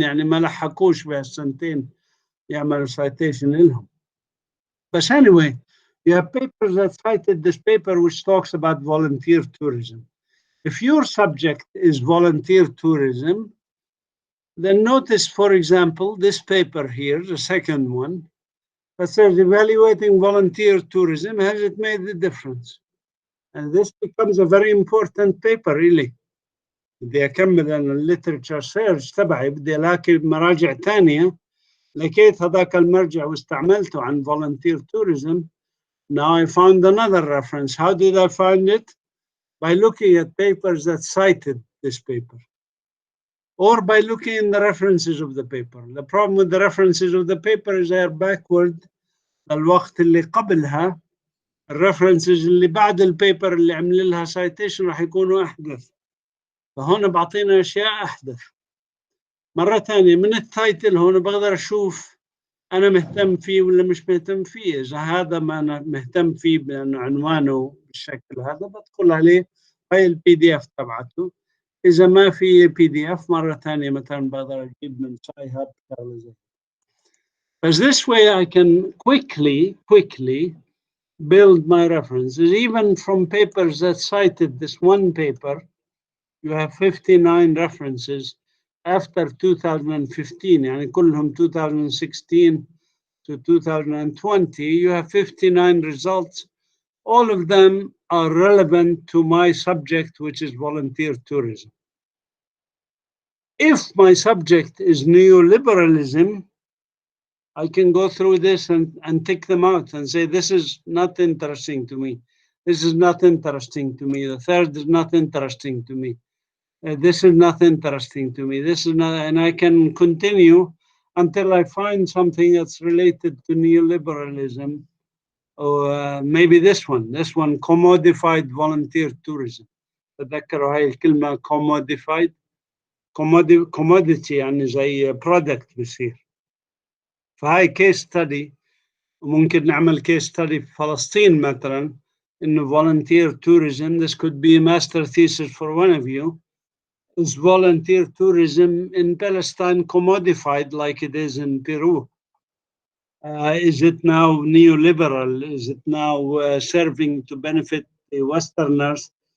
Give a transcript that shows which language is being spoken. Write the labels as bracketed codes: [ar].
[ar] يعني ما لحقوش بهالسنتين يعملوا citation لهم. [en] But anyway, you have papers that cited this paper which talks about volunteer tourism. If your subject is volunteer tourism, then notice, for example, this paper here, the second one, that says evaluating volunteer tourism, has it made the difference? And this becomes a very important paper, really. [ar] بدي أكمل أنا الليترشر سيرش تبعي، بدي ألاقي مراجع تانية، لقيت هذاك المرجع واستعملته عن volunteer tourism. [en] Now I found another reference. How did I find it? By looking at papers that cited this paper, or by looking in the references of the paper. The problem with the references of the paper is they are backward. [ar] الوقت اللي قبلها الريفرنسز اللي بعد البيبر اللي عمل لها citation راح يكونوا أحدث. فهون بعطينا أشياء أحدث. مرة ثانية من التايتل هون بقدر أشوف أنا مهتم فيه ولا مش مهتم فيه. إذا هذا ما أنا مهتم فيه بأنه عنوانه بالشكل هذا بدخل عليه هاي الPDF تبعته. إذا ما في PDF مرة ثانية مثلا بقدر أجيب من سايهاب شغلة زي. [en] Because this way I can quickly build my references. Even from papers that cited this one paper, you have 59 references after 2015. [ar] يعني كلهم 2016 to 2020. [en] You have 59 results. All of them are relevant to my subject, which is volunteer tourism. if my subject is neoliberalism, I can go through this and tick them out and say, this is not interesting to me. This is not interesting to me. The third is not interesting to me. This is not interesting to me. This is not, and I can continue until I find something that's related to neoliberalism, or maybe this one, commodified volunteer tourism. [ar] تذكروا هاي الكلمة commodified, commodity يعني زي product بصير. فهاي case study، وممكن نعمل case study في فلسطين مثلا، إنه volunteer tourism. [en] This could be a master thesis for one of you. Is volunteer tourism in Palestine commodified like it is in Peru? Is it now neoliberal? Is it now serving to benefit the Westerners?